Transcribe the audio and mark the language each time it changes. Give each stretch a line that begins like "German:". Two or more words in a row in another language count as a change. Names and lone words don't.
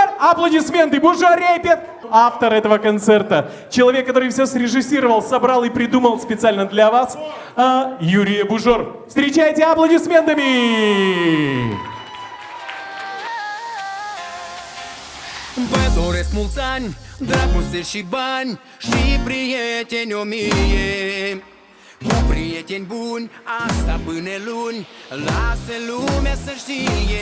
Russian: Аплодисменты! Бужа Репет! Автор этого концерта. Человек, который все срежиссировал, собрал и придумал специально для вас. Юрий Бужор. Встречайте аплодисментами!
Romanian: Vă doresc mulți ani, dragoste și bani și prieteni o mie. Cu prieteni buni, asta până luni, lasă lumea să știe.